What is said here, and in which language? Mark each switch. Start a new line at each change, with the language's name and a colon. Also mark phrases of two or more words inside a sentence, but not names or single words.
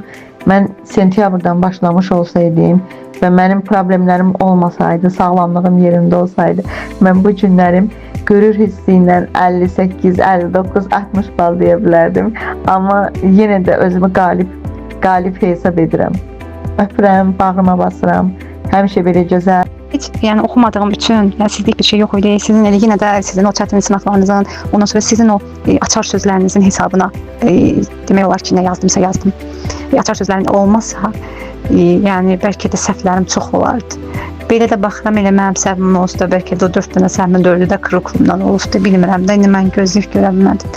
Azerbaijani: Mən sentyabrdan başlamış olsaydım və mənim problemlərim olmasaydı, sağlamlığım yerində olsaydı, mən bu günlərim görür hissi ilə 58, 59, 60 bal deyə bilərdim. Amma yenə də özümü qalib hesab edirəm. Öpürəm, bağrıma basıram. Həmişə belə gözəl.
Turkish: Hiç yani okumadığım için sizlik bir şey yok öyle. Sizin eli yine de sizin o çetin sınavlarınızın, ondan sonra sizin o açar sözlerinizin
Azerbaijani: hesabına demək olar ki, nə yazdımsa yazdım. Açar sözlərin olmazsa yani belki de səhvlərim çox olardı. Belə də baxıram, elə mənim səhvim olsa da, bəlkə də 4 dənə səhvimin 4'ü də kırıklığımdan olubdu, bilmirəm də, indi mən gözlük görə bilmədim.